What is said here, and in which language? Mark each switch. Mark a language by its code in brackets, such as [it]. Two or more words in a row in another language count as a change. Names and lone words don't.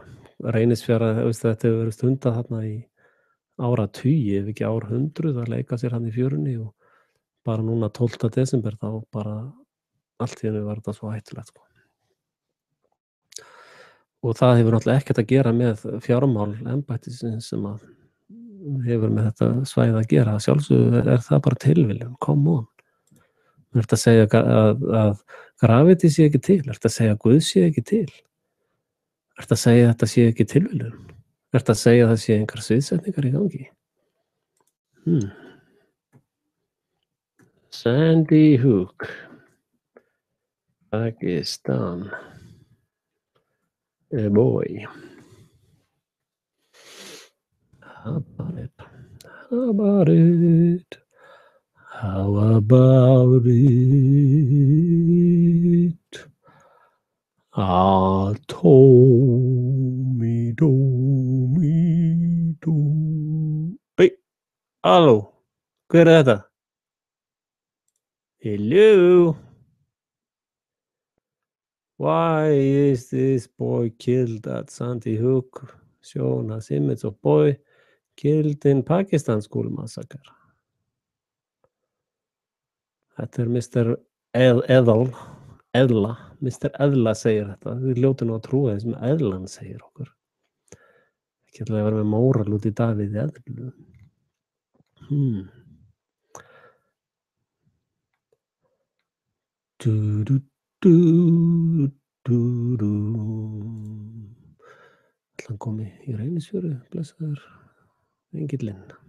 [is] Reynisfjara, þetta hefur verið stundað þarna í áratugi, ef ekki árhundruð, að leika sér hann í fjörunni og bara núna 12. desember þá bara allt í einu var þetta svo hættulegt, sko. Og það hefur náttúrulega ekkert að gera með fjármál embættisins sem að hefur með þetta svæði að gera. Sjálfsögðu er það bara tilviljun, [en] come on. [is] Er þetta að segja að gravity sé ekki til? Er þetta að segja að Guð sé ekki til? Er þetta að segja að þetta sé ekki tilviljun? Er þetta að segja að það sé einhver sviðsetningar í gangi? Sandy Hook, Pakistan. [en] Hey boy. How about it? How about it? How about it? [is] Hey, halló, hver er þetta? [en] Hello? Why is this boy killed at Sandy Hook? Shown as image of boy killed in Pakistan school massacre. [is] Þetta er Mr. Eðla. Mr. Eðla segir þetta. Við ljótum nú að trúa því sem Eðlan segir okkur. Ekki ætla að vera með móral út í Davíð Eðlu. Ætla hann komi í Reynisfjöru, blessaður engillinn.